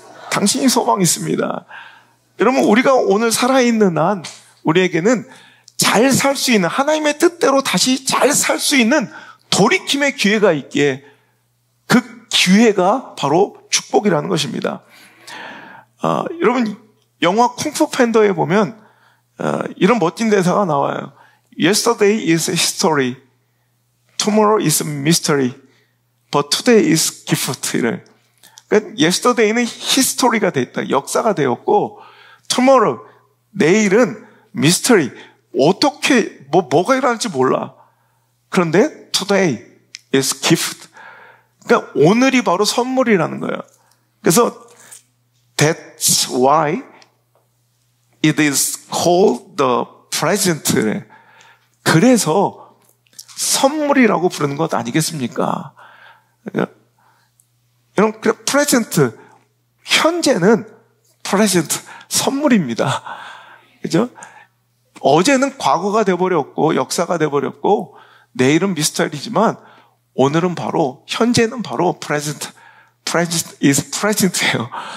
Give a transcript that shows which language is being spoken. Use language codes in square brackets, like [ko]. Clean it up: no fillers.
[ko] 당신이 소망 있습니다. 여러분, 우리가 오늘 살아있는 한 우리에게는 잘 살 수 있는, 하나님의 뜻대로 다시 잘 살 수 있는 돌이킴의 기회가 있기에 그 기회가 바로 축복이라는 것입니다. 여러분, 영화 쿵푸 팬더에 보면 이런 멋진 대사가 나와요. [en] Yesterday is history, tomorrow is mystery, but today is gift. [ko] 그러니까 yesterday는 history가 됐다, 역사가 되었고, tomorrow, 내일은 mystery, 어떻게 뭐가 일어날지 몰라. [en] 그런데 today is gift. [ko] 그러니까 오늘이 바로 선물이라는 거예요. [en] 그래서 that's why it is called the present. [ko] 그래서 선물이라고 부르는 것 아니겠습니까? 여러분, present, 현재는 present, 선물입니다. 그죠? 어제는 과거가 돼버렸고 역사가 돼버렸고 내일은 미스터리지만 오늘은 바로, 현재는 바로 present is present예요.